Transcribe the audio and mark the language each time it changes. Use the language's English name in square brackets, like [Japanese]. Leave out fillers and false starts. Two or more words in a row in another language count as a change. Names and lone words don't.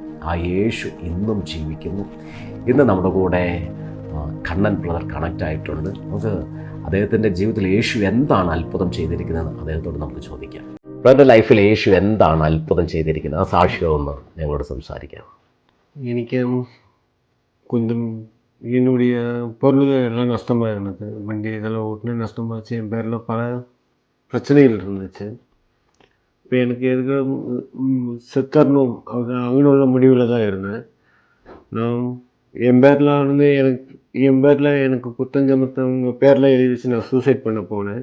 [Malayalam] ആ യേശു ഇന്നും ജീവിക്കുന്നു. ഇന്ന് നമ്മുടെ കൂടെ കണ്ണൻ ബ്രദർ കണക്റ്റ് ആയിട്ടുണ്ട്. നമുക്ക് അദ്ദേഹത്തിൻ്റെ ജീവിതത്തിൽ യേശു എന്താണ് അത്ഭുതം ചെയ്തിരിക്കുന്നത് അദ്ദേഹത്തോട് നമുക്ക് ചോദിക്കാം. ബ്രദറിൻ്റെ ലൈഫിൽ യേശു എന്താണ് അത്ഭുതം ചെയ്തിരിക്കുന്നത്, ആ സാക്ഷ്യമൊന്ന് ഞങ്ങളോട് സംസാരിക്കാം. [Tamil] എനിക്ക് கொஞ்சம் என்னுடைய பொருள்கள் எல்லாம் நஷ்டமாக இருந்தது. வண்டி இதெல்லாம் ஓட்டுனா நஷ்டமாச்சு. என் பேரில் பல பிரச்சனைகள் இருந்துச்சு. இப்போ எனக்கு எதுக்கு செத்தரணும் அவங்களோட முடிவில் தான் இருந்தேன். நான் என் பேரில் எனக்கு குத்தஞ்சமத்தவங்க பேரில் எழுதி வச்சு நான் சூசைட் பண்ண போனேன்.